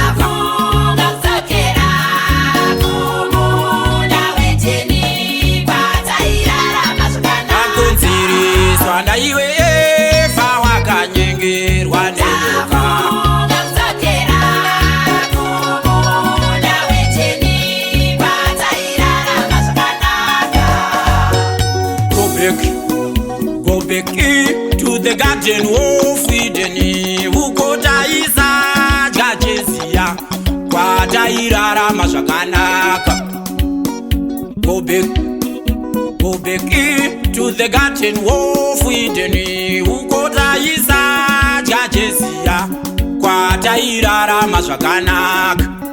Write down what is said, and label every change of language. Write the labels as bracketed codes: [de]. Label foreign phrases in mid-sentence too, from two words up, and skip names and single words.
[sn] Tafunga kudzokera kumunda wetini, kwatairarama zvakanaka. Takonzereswa ndaiwe Evha, wakanyengerwa nenyoka. Tafunga kudzokera kumunda wetini, kwatairarama zvakanaka. [en] Go back. Go back to the garden of Eden. [sn] Uko taizadya cheziya, kwatairarama zvakanaka. [en] Go back, go back to the garden of Eden. [sn] Uko taizadya cheziya, kwatairarama zvakanaka.